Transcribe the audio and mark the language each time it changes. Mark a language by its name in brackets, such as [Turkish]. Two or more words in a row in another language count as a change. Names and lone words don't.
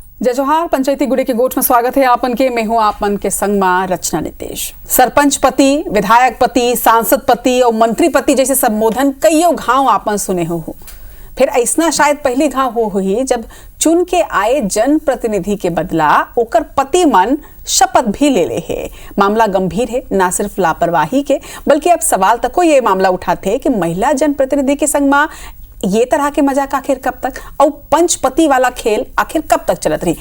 [Chhattisgarhi] जय जोहार। पंचायती गुड़े के गोठ में स्वागत है आपन के। मैं हूं आपन के संग में रचना नितेश। सरपंच पति, विधायक पति, सांसद पति और मंत्री पति जैसे संबोधन कईयों घाव आपन सुने हो। फिर ऐसा शायद पहली घाव हो ही जब चुन के आए जन प्रतिनिधि के बदला ओकर पति मन शपथ भी ले है। मामला गंभीर है, ना सिर्फ लापरवाही के बल्कि अब सवाल तक को ये मामला उठाते कि महिला जन प्रतिनिधि के संग में ये तरह के मजाक आखिर कब तक और पंचपति वाला खेल आखिर कब तक चलत रही।